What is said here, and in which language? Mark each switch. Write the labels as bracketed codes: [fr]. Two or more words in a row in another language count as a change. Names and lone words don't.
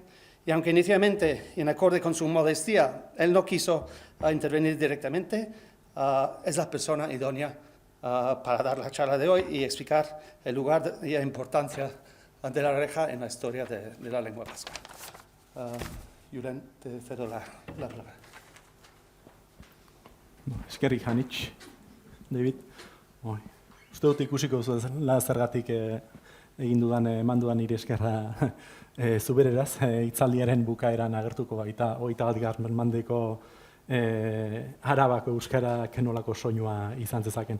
[es] Y aunque inicialmente, en acorde con su modestia, él no quiso intervenir directamente, es la persona idónea para dar la charla de hoy y explicar el lugar y la importancia de la reja en la historia de la lengua vasca. Julen, te cedo la palabra. [eu] Eskerrik hanitz, David. Uste dut ikusiko zuela zergatik eman dudan nire eskerra zubereraz, hitzaldiaren bukaeran agertuko baita 21. mendeko Arabako euskarak nolako soinua izan zezaken.